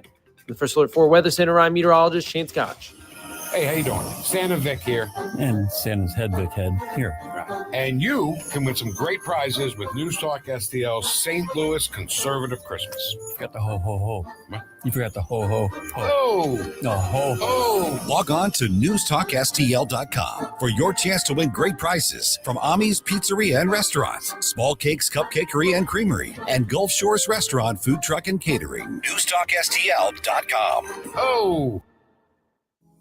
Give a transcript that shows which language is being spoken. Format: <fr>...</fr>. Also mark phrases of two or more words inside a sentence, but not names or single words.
<en>The first alert for Weather Center, I'm meteorologist Chance Gotch. Hey, how you doing? Santa Vic here. And Santa's head, Vic head. Here. And you can win some great prizes with NewsTalkSTL's St. Louis Conservative Christmas. You forgot the ho-ho-ho. What? You forgot the ho-ho-ho. Oh! No, ho-ho. Oh! Log on to NewsTalkSTL.com for your chance to win great prizes from Ami's Pizzeria and Restaurants, Small Cakes Cupcakery and Creamery, and Gulf Shores Restaurant, Food Truck and Catering. NewsTalkSTL.com. Oh!</en>